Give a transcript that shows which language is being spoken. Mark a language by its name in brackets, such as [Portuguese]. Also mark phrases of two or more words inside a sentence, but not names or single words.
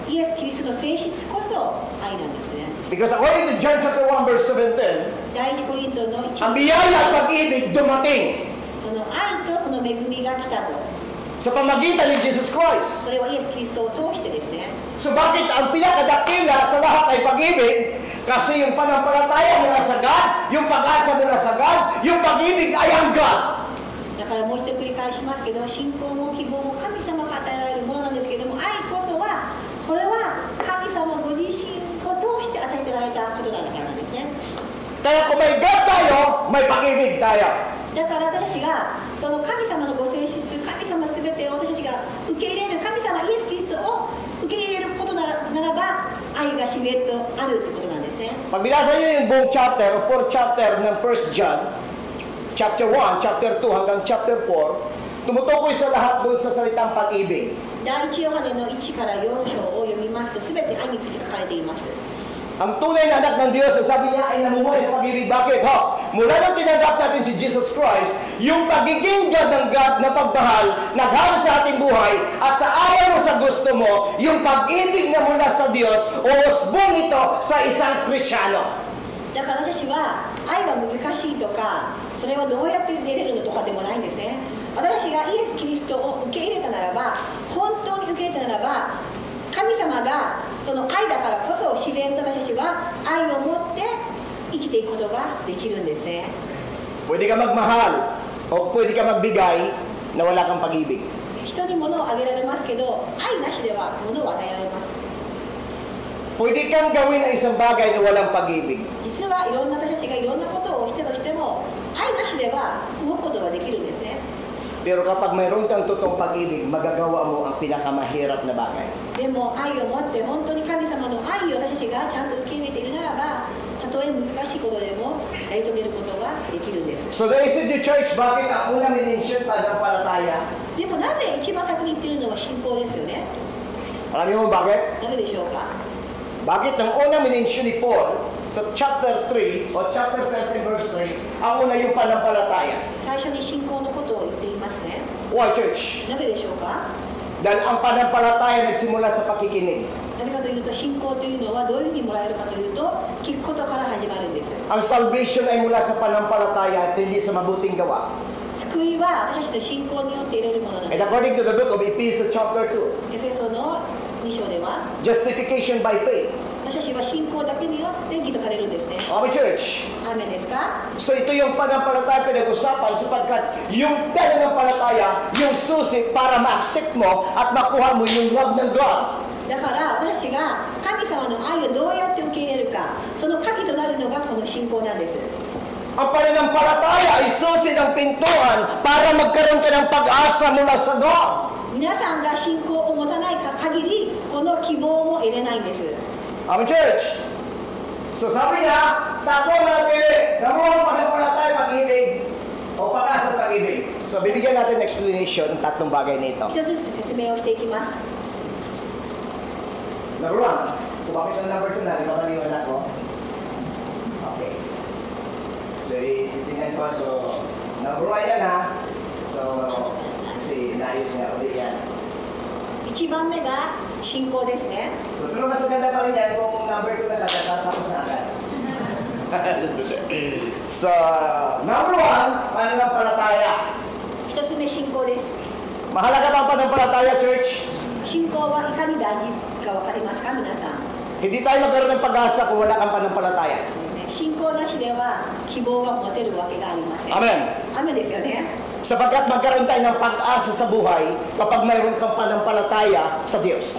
[Japanese] イエス・キリストの性質こそ愛なんですね。 [English] Because according to John chapter 1 verse 17, [Japanese] 第一コリントの1 [Filipino] ang biyaya at pag-ibig dumating [Japanese] その愛とその恵みが来たと。 [Filipino] sa pamagitan ni Jesus Christ. [Japanese] それはイエス・キリストを通してですね。 [Filipino] So bakit ang pinakadakila sa lahat ay pag-ibig? Kasi yung panampalataya mula sa God, yung pag-asa mula sa God, yung pag-ibig ay ang God. [Japanese] だからもう一度繰り返しますけど、信仰も希望も神様が与えられるものなんですけども、愛こそはこれは神様ご自身を通して与えてられたことだからなんですね。 [Filipino] Kaya kung may God tayo, may pag-ibig tayo. [Japanese] だから私たちがその神様のご性質、神様すべてを私たちが受け入れる、神様イエス・キリストを受け入れることならば愛が自然とあるということなんですね。 [Filipino] Pag binasa nyo yung buong chapter o [English] 4th chapter [Filipino] ng 1 John, [English] chapter 1, chapter 2 [Filipino] hanggang [English] chapter 4, [Filipino] tumutukoy sa lahat doon sa salitang pag-ibig. [Japanese] 第一ヨハネの1から4章を読みますとすべて愛について書かれています。 [Filipino] Ang tunay na anak ng Diyos, sabi niya, ay namumuhay sa pag-ibig. Bakit? Mula nung tinanggap natin si Jesus Christ, yung pagiging God ng God na pagmahal, naghalos sa ating buhay, at sa ayaw mo sa gusto mo, yung pag-ibig na mula sa Diyos, uusbong ito sa isang Krisyano. [Japanese] だから私は愛は難しいとか、それはどうやって出れるのとかでもないんですね。私がイエス・キリストを受け入れたならば、本当に受け入れたならば、神様がその愛だからこそ自然と私たちは愛を持って生きていくことができるんですね。 [Filipino] Pwede ka magmahal o pwede ka magbigay na wala kang pag-ibig. [Japanese] 人に物をあげられますけど、愛なしでは物を与えられます。 [Filipino] Pwede kang gawin ang isang bagay na walang pag-ibig. [Japanese] 実はいろんな私たちがいろんなことをしてとしても、愛なしでは動くことができるんですね。 [Filipino] Pero kapag mayroon kang totoong pag-ibig, magagawa mo ang pinakamahirap na bagay. [Japanese] でも愛を持って本当に神様の愛を私たちがちゃんと受け入れているならば、たとえ難しいことでもやり遂げることができるんです。 [English] So the is the church, [Filipino] bakit ang unang minensyon pananampalataya? [Japanese] でもなぜ一番先に言ってるのは信仰ですよね。 [Filipino] Alam niyo mo bakit? [Japanese] なぜでしょうか。 [Filipino] Bakit ang unang minensyon ni Paul sa [English] chapter 3 [Filipino] o [English] chapter 13 verse 3, [Filipino] ang una yung pananampalataya? [Japanese] 最初に信仰のことを言っていますね。 [English] Why church? [Japanese] なぜでしょうか。 [Filipino] Dahil ang pananampalataya nagsimula sa pakikinig. [Japanese] なぜかというと、信仰というのはどういうふうにもらえるかというと、聞くことから始まるんです。 [Filipino] Ang salvation ay mula sa pananampalataya at hindi sa mabuting gawa. [Japanese] 救いは私たちの信仰によって得れるものなんで [English] And [Japanese] す。 [English] according to the book of Ephesians chapter 2, [Japanese] エフェソの2章では、 [English] justification by faith. [Japanese] 私たちは信仰だけによって義とされるんですね。 [English] Okay church? [Japanese] アーメンですか。 [Filipino] So ito yung pananampalataya pinag-usapan sapagkat yung pananampalataya, yung susi para ma-accept mo at makuha mo yung love ng God. [Japanese] だから私たちが神様の愛をどうやって受け入れるか、その鍵となるのがこの信仰なんです。 [Filipino] Ang pananampalataya ay susi ng pintuan para magkaroon ka ng pag-asa mula sa God. [Japanese] 皆さんが信仰を持たない限り、この希望も得れないんです。 [English] Amen, church. [Filipino] So sabi niya, tatlo ang napili. [English] Number one, [Filipino] pananampalataya, pag-ibig. O pag-asa, pag-ibig. So bibigyan natin explanation ng tatlong bagay nito. [Japanese] 一つずつ説明をしていきます。 [English] Number one, [Filipino] kumakit ng [English] number two [Filipino] na, di ba kami yung anak ko? Okay. So itingnan ko, so [English] number one [Filipino] yan ha. So, kasi naayos nga ulit yan. [Japanese] 1 番目が信仰ですね。 [Filipino] So, pero mas maganda pa rin yan kung [English] number 2 [Filipino] na tapos na agad. So, [English] number 1, [Filipino] pananampalataya. [Japanese] 1 つ目信仰です。 [Filipino] Mahalaga ba ang pananampalataya, church? [Japanese] 信仰はいかに大事か分かりますか、皆さん。 [Filipino] Hindi tayo magkaroon ng pag-asa kung wala kang pananampalataya. [Japanese] 信仰なしでは希望が持てるわけがありません。 [Filipino] Amen. [Japanese] 雨ですよね。 [Filipino] Sapagkat magkaroon tayo ng pag-asa sa buhay kapag mayroon kang pananampalataya sa Diyos.